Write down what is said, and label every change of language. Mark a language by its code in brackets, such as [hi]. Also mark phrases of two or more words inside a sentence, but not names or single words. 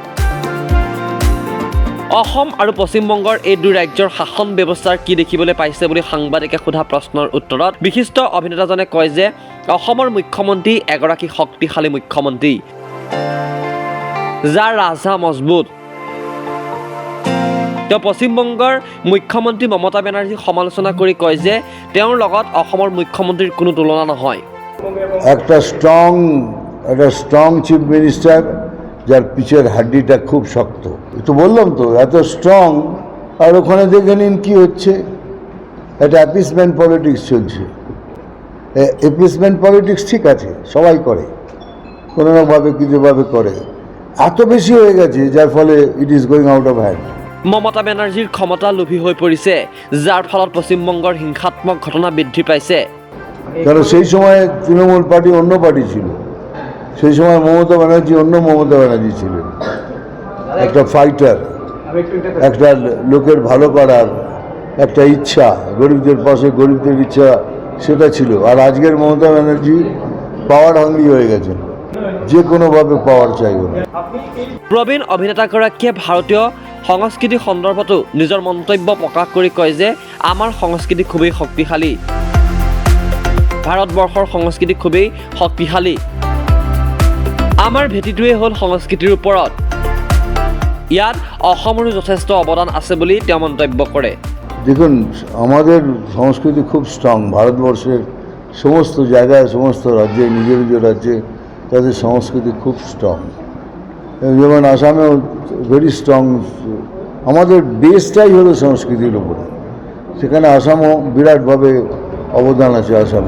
[as] অসম আৰু পশ্চিমবংগৰ এই দুই ৰাজ্যৰ শাসন ব্যৱস্থাৰ কি দেখিবলৈ পাইছে বুলি সাংবাদিকে সোধা প্ৰশ্নৰ উত্তৰত বিশিষ্ট অভিনেতাজনে কয় যে অসমৰ মুখ্যমন্ত্ৰী এগৰাকী শক্তিশালী মুখ্যমন্ত্ৰী, যাৰ ৰাজহা মজবুত। তেওঁ পশ্চিমবংগৰ মুখ্যমন্ত্ৰী মমতা বেনাৰ্জীক সমালোচনা কৰি কয় যে তেওঁৰ লগত অসমৰ মুখ্যমন্ত্ৰীৰ কোনো তুলনা নহয়। [bn] একটা [en] strong chief minister [bn] যার পিছের হাড্ডিটা খুব শক্ত। তো বললাম তো এত স্ট্রং, আর ওখানে দেখে নিন কি হচ্ছে, একটা [en] appeasement politics [bn] চলছে। [en] appeasement politics [bn] ঠিক আছে, সবাই করে, কোনো নাভাবে কিছুভাবে করে, এত বেশি হয়ে গেছে যার ফলে [en] it is going out of hand. [as] মমতা বেনাৰ্জীৰ ক্ষমতা লোভী হৈ পৰিছে, যাৰ ফলত পশ্চিমবংগৰ হিংসাত্মক ঘটনা বৃদ্ধি পাইছে। [bn] কারণ সেই সময় তৃণমূল পার্টি অন্য পার্টি ছিল, সেই সময় মমতা ব্যানার্জি অন্য মমতা ব্যানার্জি ছিলেন, একটা ফাইটার, একটা লোকের ভালো করার একটা ইচ্ছা, গরিবদের পাশে গরিবদের ইচ্ছা, সেটা ছিল। আর আজকের মমতা ব্যানার্জি [en] power hungry [bn] হয়ে গেছেন, যে কোনোভাবে পাওয়ার চাইবেন। [as] প্ৰবীণ অভিনেতাগৰাকীয়ে ভাৰতীয় সংস্কৃতি সন্দৰ্ভতো নিজৰ মন্তব্য প্ৰকাশ কৰি কয় যে আমাৰ সংস্কৃতি খুবেই শক্তিশালী, ভাৰতবৰ্ষৰ সংস্কৃতি খুবেই শক্তিশালী, আমাৰ ভেটিটোৱে হ'ল সংস্কৃতিৰ ওপৰত। ইয়াত অসমৰো যথেষ্ট অৱদান আছে বুলি তেওঁ মন্তব্য কৰে। [bn] দেখুন, আমাদের সংস্কৃতি খুব স্ট্রং। ভারতবর্ষের সমস্ত জায়গায়, সমস্ত রাজ্যে, নিজ রাজ্যে তাদের সংস্কৃতি খুব স্ট্রং। যেমন আসামেও [en] very strong. [bn] আমাদের বেসটাই হলো সংস্কৃতির উপরে, সেখানে আসামও বিরাটভাবে অবদান আছে আসামের।